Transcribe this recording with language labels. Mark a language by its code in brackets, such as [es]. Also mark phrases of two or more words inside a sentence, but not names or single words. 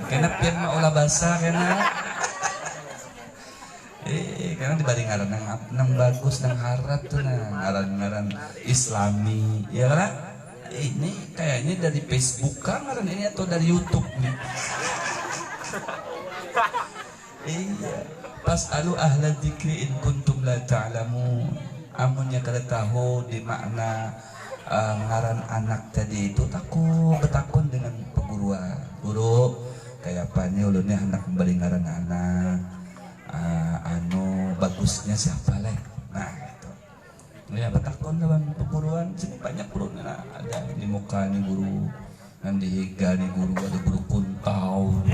[bjn] Karena pian mau ulah basa karena. Karena dibari ngaran nang bagus, nang harap tuh ngaran Islami, ya kan? Ini kayaknya dari Facebook kan ngaran ini atau dari YouTube nih? Iya. [ar] Pas'alu ahla dzikri in kuntum la ta'lamun. [bjn] Amunnya kada tahu di makna ngaran anak tadi itu, betakun dengan peguruan. Guru, kayak apa nih ulunnya anak memberi ngaran anak. Bagusnya siapa leh? Nah itu ya betakon lawan perguruan sini banyak guru nah, ada di muka nih guru, dan di higa nih guru, ada guru kuntau.